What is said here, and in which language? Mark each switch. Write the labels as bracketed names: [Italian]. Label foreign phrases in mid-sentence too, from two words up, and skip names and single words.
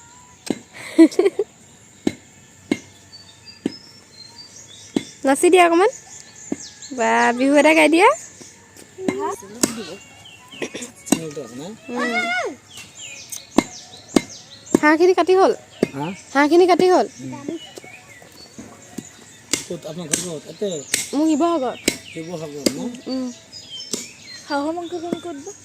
[Assamese] নাচি দিয়া অকমান বা বিহু এটা গাই দিয়া হাঁহখিনি কাটি হ'ল হাঁহখিনি কাটি হ'ল [Hindi] अपना घर में होते [Assamese] মোক শিৱসাগৰ হাঁহৰ মাংস কোন ক'ত